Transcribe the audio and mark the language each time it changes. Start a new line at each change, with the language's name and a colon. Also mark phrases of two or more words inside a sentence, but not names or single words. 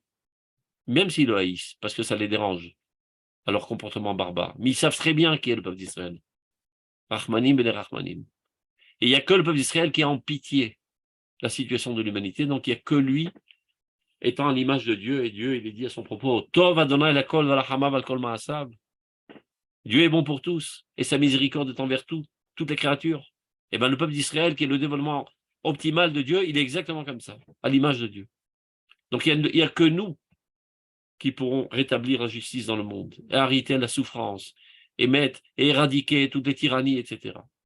French: Même s'ils le haïssent, parce que ça les dérange, à leur comportement barbare. Mais ils savent très bien qui est le peuple d'Israël.
Hebrew: רחמנים בן רחמנים.
French: Et il n'y a que le peuple d'Israël qui a en pitié la situation de l'humanité, donc il n'y a que lui étant à l'image de Dieu, et Dieu, il est dit à son propos,
Hebrew: טוב אדוני לכל ורחמיו ועל כל מעשיו.
French: Dieu est bon pour tous, et sa miséricorde est envers toutes les créatures. Et bien le peuple d'Israël, qui est le développement optimal de Dieu, il est exactement comme ça, à l'image de Dieu. Donc il n'y a que nous qui pourront rétablir la justice dans le monde, et arrêter la souffrance, et éradiquer toutes les tyrannies, etc.